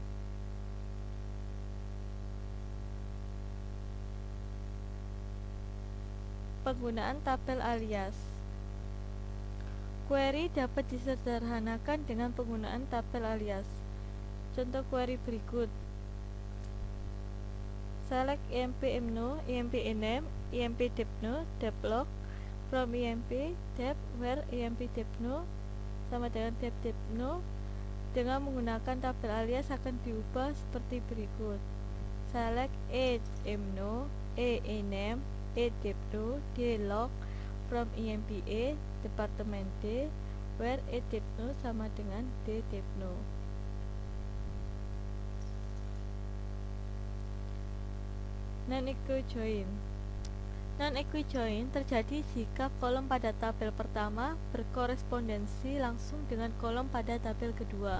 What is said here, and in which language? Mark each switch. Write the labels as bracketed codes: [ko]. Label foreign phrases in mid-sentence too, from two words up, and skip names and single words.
[id] Penggunaan tabel alias. Query dapat disederhanakan dengan penggunaan tabel alias. Contoh query berikut: [en] select emp emno, emp ename, emp depno, deplog from emp dep where emp depno [id] sama dengan dep depno. Dengan menggunakan tabel alias akan diubah seperti berikut: [en] select e emno, e ename, e depno, d log from empa departemen D where e depno [id] sama dengan d depno. Non-equijoin. Non-equijoin terjadi jika kolom pada tabel pertama berkorespondensi langsung dengan kolom pada tabel kedua.